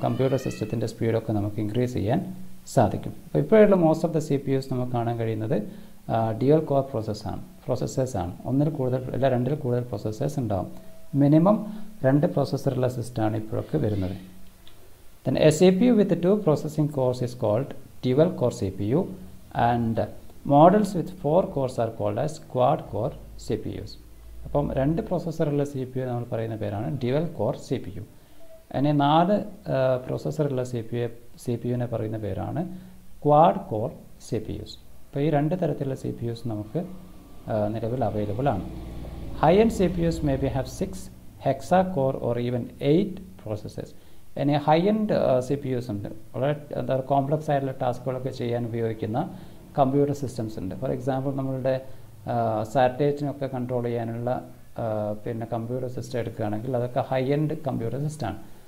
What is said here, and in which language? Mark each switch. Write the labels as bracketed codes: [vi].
[ml] Computer സിസ്റ്റത്തിൻ്റെ സ്പീഡൊക്കെ നമുക്ക് increase ചെയ്യാൻ സാധിക്കും. അപ്പോൾ ഇപ്പോഴുള്ള [en] most of the [ml] CPUs നമുക്ക് കാണാൻ കഴിയുന്നത് ഡ്യുവൽ കോർ പ്രോസസ്സേഴ്സാണ്. രണ്ടിൽ കൂടുതൽ പ്രോസസ്സേഴ്സ് ഉണ്ടാകും. മിനിമം 2 പ്രോസസ്സറുള്ള സിസ്റ്റമാണ് ഇപ്പോഴൊക്കെ വരുന്നത്. [en] Then a CPU with 2 processing cores is called dual core CPU, and models with 4 cores are called as quad core CPUs. [ml] അപ്പം 2 പ്രോസസ്സറുള്ള CPU നമ്മൾ പറയുന്ന പേരാണ് ഡ്യുവൽ കോർ CPU. അതിന് 4 പ്രോസസ്സറുള്ള CPU-നെ പറയുന്ന പേരാണ് ക്വാഡ് കോർ CPUs. അപ്പോൾ ഈ 2 തരത്തിലുള്ള CPUs നമുക്ക് നിലവിൽ അവൈലബിൾ ആണ്. [en] High-end CPUs maybe have 6 hexa-core or even 8 processors. [ml] ഇനി ഹൈ-എൻഡ് CPUs ഉണ്ട്, വളരെ കോംപ്ലക്സ് ആയിട്ടുള്ള ടാസ്കുകളൊക്കെ ചെയ്യാൻ ഉപയോഗിക്കുന്ന കമ്പ്യൂട്ടർ സിസ്റ്റംസ് ഉണ്ട്. [en] for example [ml] നമ്മളുടെ സാറ്റലൈറ്റിനൊക്കെ കൺട്രോൾ ചെയ്യാനുള്ള പിന്നെ കമ്പ്യൂട്ടർ സിസ്റ്റം എടുക്കുകയാണെങ്കിൽ അതൊക്കെ ഹൈ-എൻഡ് കമ്പ്യൂട്ടർ സിസ്റ്റമാണ്.